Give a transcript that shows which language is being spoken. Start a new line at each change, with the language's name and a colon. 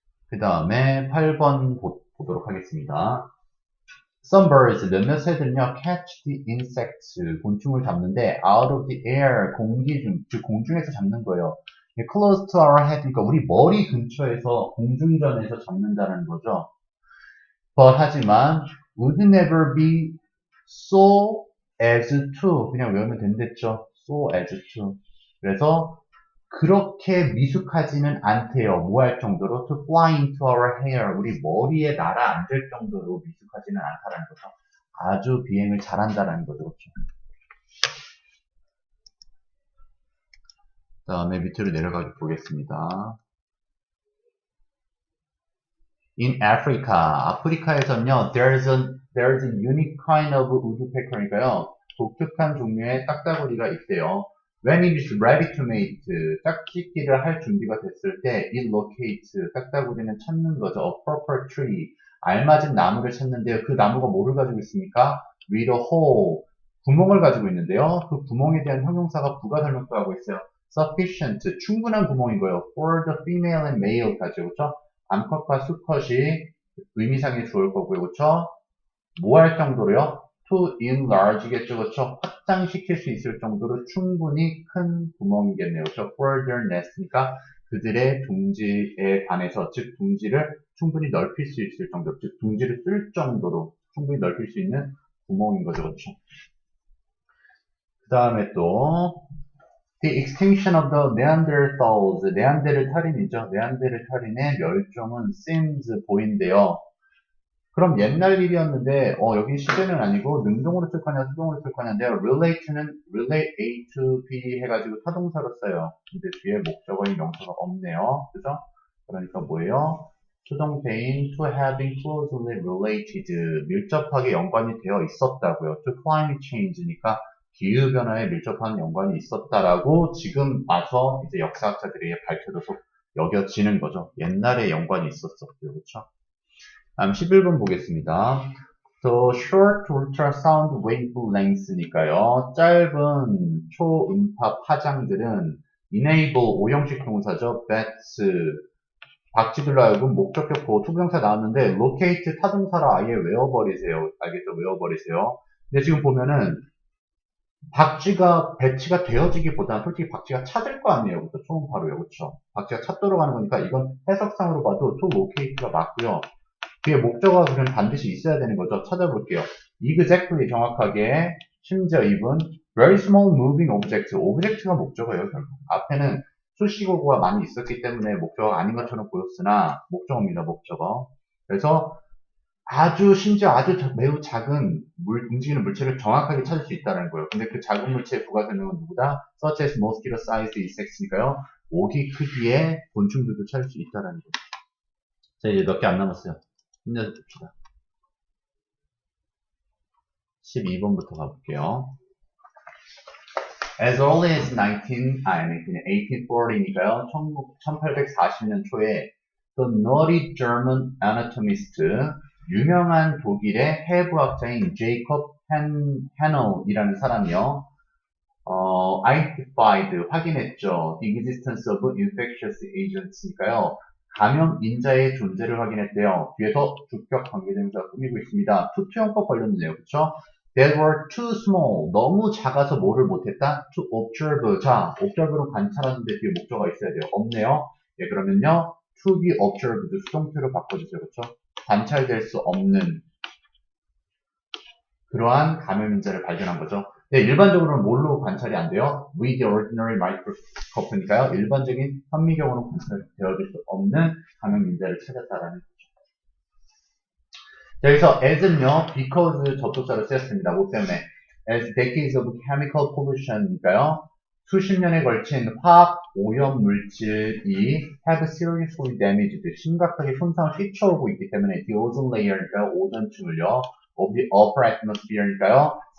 Korean: 그 다음에 8번 보도록 하겠습니다.
English: Some birds,
Korean: 몇몇 새들은요,
English: catch the insects,
Korean: 곤충을 잡는데,
English: out of the air,
Korean: 공기 중, 즉 공중에서 잡는 거예요.
English: close to our head,
Korean: 그러니까 우리 머리 근처에서, 공중전에서 잡는다는 거죠.
English: But,
Korean: 하지만,
English: would never be so as to,
Korean: 그냥 외우면 된댔죠.
English: so as to.
Korean: 그래서, 그렇게 미숙하지는 않대요. 뭐 할 정도로?
English: To fly into our hair.
Korean: 우리 머리에 날아앉을 정도로 미숙하지는 않다라는 거죠. 아주 비행을 잘한다라는 거죠. 그렇죠? 그 다음에 밑으로 내려가 보겠습니다.
English: In Africa.
Korean: 아프리카에서는요,
English: there's a unique kind of woodpecker니까요.
Korean: 독특한 종류의 딱따구리가 있대요.
English: When it is ready to mate,
Korean: 짝짓기를 할 준비가 됐을 때,
English: it locates,
Korean: 딱따구리는 찾는 거죠.
English: A proper tree,
Korean: 알맞은 나무를 찾는데요. 그 나무가 뭐를 가지고 있습니까?
English: With a hole,
Korean: 구멍을 가지고 있는데요. 그 구멍에 대한 형용사가 부가 설명도 하고 있어요. Sufficient, 충분한 구멍이고요.
English: For the female and male까지, 그렇죠?
Korean: 암컷과 수컷이 의미상에 좋을 거고요, 그렇죠? 뭐 할 정도로요?
English: To enlarge
Korean: 겠죠, 그렇죠? 확장시킬 수 있을 정도로 충분히 큰 구멍이겠네요, 그렇죠?
English: For their nest
Korean: 니까 그들의 둥지에 관해서, 즉 둥지를 충분히 넓힐 수 있을 정도, 즉 둥지를 쓸 정도로 충분히 넓힐 수 있는 구멍인 거죠, 그렇죠? 그 다음에 또
English: The extinction of the Neanderthals,
Korean: 네안데르탈인이죠. 네안데르탈인의 멸종은 seems 보인대요. 그럼 옛날 일이었는데, 여기 시제는 아니고, 능동으로 쓸 거냐, 수동으로 쓸 거냐인데요. relate는 relate A to B 해가지고 타동사로 써요. 근데 뒤에 목적어인 명사가 없네요. 그죠? 그러니까 뭐예요? 수동태인
English: to having closely related,
Korean: 밀접하게 연관이 되어 있었다고요.
English: to climate change
Korean: 니까 기후변화에 밀접한 연관이 있었다라고 지금 와서 이제 역사학자들이 밝혀져서 여겨지는 거죠. 옛날에 연관이 있었었고요. 그렇죠? 11번 보겠습니다.
English: So short ultrasound wavelength니까요.
Korean: 짧은 초음파 파장들은 enable 오형식 동사죠. bats 박쥐들로 하여금 목적격 보호 투부정사 나왔는데 locate 타동사로 아예 외워버리세요. 알겠죠? 외워버리세요. 근데 지금 보면은 박쥐가 배치가 되어지기보다는 솔직히 박쥐가 찾을 거 아니에요. 그렇죠? 초음파로요. 그렇죠? 박쥐가 찾도록 하는 거니까 이건 해석상으로 봐도 to locate가 맞고요. 뒤에 목적어가 그럼 반드시 있어야 되는 거죠. 찾아볼게요.
English: exactly
Korean: 정확하게 심지어
English: even very small moving object
Korean: 오브젝트가 목적어예요. 결국 앞에는 수식어가 많이 있었기 때문에 목적어가 아닌 것처럼 보였으나 목적어입니다. 목적어. 그래서 심지어 아주 매우 작은 움직이는 물체를 정확하게 찾을 수 있다는 거예요. 근데 그 작은 물체의 부가 설명은 누구다?
English: such as mosquito sized insects니까요.
Korean: 모기 크기의 곤충들도 찾을 수 있다는 거죠. 자, 이제 몇 개 안 남았어요. 힘내봅시다. 12번부터 가볼게요.
English: As early as 1840니까요.
Korean: 1840년 초에
English: The noted German anatomist,
Korean: 유명한 독일의 해부학자인 제이콥 헤널이라는 사람이요. identified, 확인했죠.
English: The existence of infectious agents니까요.
Korean: 감염인자의 존재를 확인했대요. 뒤에서 주격 관계대명사가 꾸미고 있습니다. 투투용법 걸렸네요. 그쵸?
English: They were too small.
Korean: 너무 작아서 뭐를 못했다?
English: To observe.
Korean: 자, observe로 관찰하는데 뒤에 목적어가 있어야 돼요. 없네요. 예, 그러면요.
English: To be observed.
Korean: 수동태로 바꿔주세요. 그쵸? 관찰될 수 없는 그러한 감염인자를 발견한 거죠. 네, 일반적으로는 뭘로 관찰이 안 돼요?
English: With the ordinary microscope니까요.
Korean: 일반적인 현미경으로 관찰되어질 수 없는 감염인자를 찾았다라는 거죠. 자, 여기서 as는요, because 접속사로 쓰였습니다. 뭐 때문에?
English: As decades of chemical pollution니까요.
Korean: 수십 년에 걸친 화학 오염 물질이
English: have seriously damaged,
Korean: 심각하게 손상을 끼쳐오고 있기 때문에
English: the ozone layer
Korean: 니까요. 오존층을요.
English: of the upper atmosphere니까요.